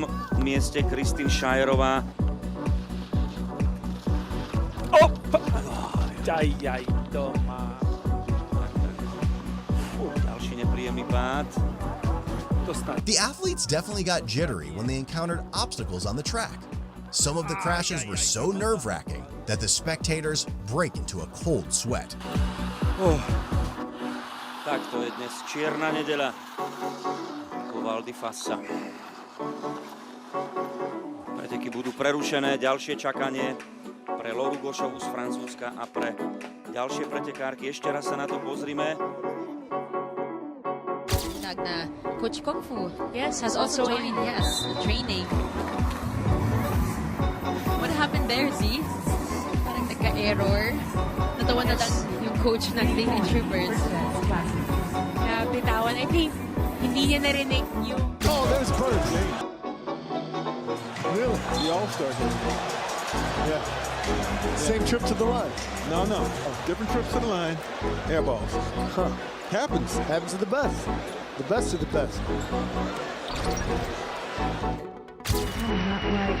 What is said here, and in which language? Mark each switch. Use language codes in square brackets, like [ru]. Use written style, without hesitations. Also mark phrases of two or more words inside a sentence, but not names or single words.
[sk] mieste Kristin Šajerová. Aj, to má. Ďalší nepríjemný pád. [en] The athletes definitely got jittery when they encountered obstacles on the track. Some of the crashes were so nerve-wracking that the spectators break into a cold sweat. [sk] Tak to je dnes čierna nedeľa. Val di Fassa. Preteky budú prerušené, ďalšie čakanie pre Lauru Gošovú z Francúzska a pre ďalšie pretekárky. Ešte raz sa na to pozrime. Tak na Coach Kung Fu. [en] Yes, has also joined. Yes, training. What happened there, Z? [tl] Parang nagka-error. Natawa na lang yung coach ng Lady Troopers. Kaya bitawan, [en] I think [tl] hindi niya narinig yung... [en] Oh, there's Bird. Really? The All-Star game. Yeah. Same trip to the line. No. Different trips to the line. Air balls. Huh. Happens. Happens to the best. The best of the best. Not right.